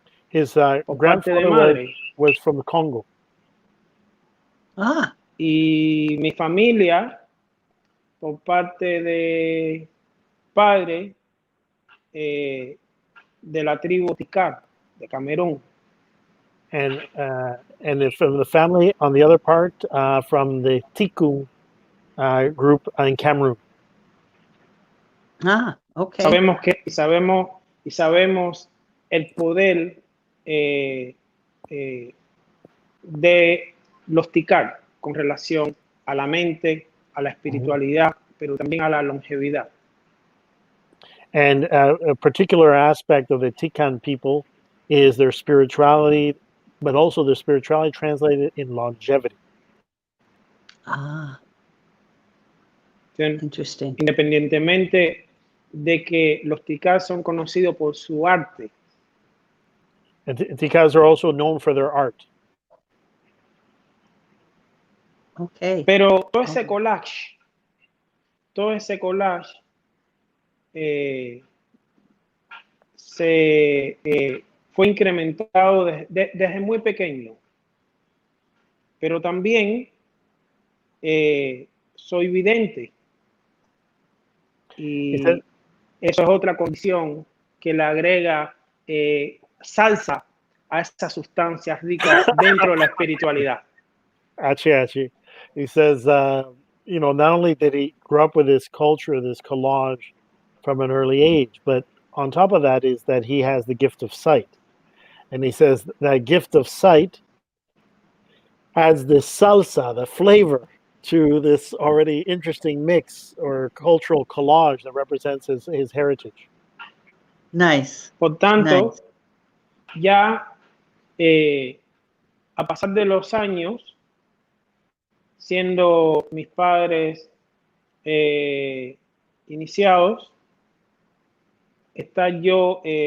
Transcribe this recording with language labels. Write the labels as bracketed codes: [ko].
[en] His grandfather was from the Congo. Ah. [es] Y mi familia, por parte de padre, de la tribu Tikar, de Camerún. [en] And from the family, on the other part, from the Tiku group in Cameroon. Ah, okay. [es] Sabemos el poder de los Tikar con relación a la mente, a la espiritualidad, pero también a la longevidad. [en] And a particular aspect of the Tikan people is their spirituality, but also their spirituality translated in longevity. Ah, interesting. [es] Independientemente de que los Tikar son conocidos por su arte. [en] And Tikars are also known for their art. Okay. [es] Pero todo ese collage fue incrementado desde muy pequeño. Pero también soy vidente. Y eso es otra condición que le agrega salsa a estas sustancias ricas dentro de la espiritualidad. [en] Actually. He says, not only did he grow up with this culture, this collage from an early age, but on top of that is that he has the gift of sight. And he says that gift of sight adds this salsa, the flavor, to this already interesting mix or cultural collage that represents his heritage. Nice. [es] Por tanto, ya a pasar de los años, siendo mis padres iniciados, está yo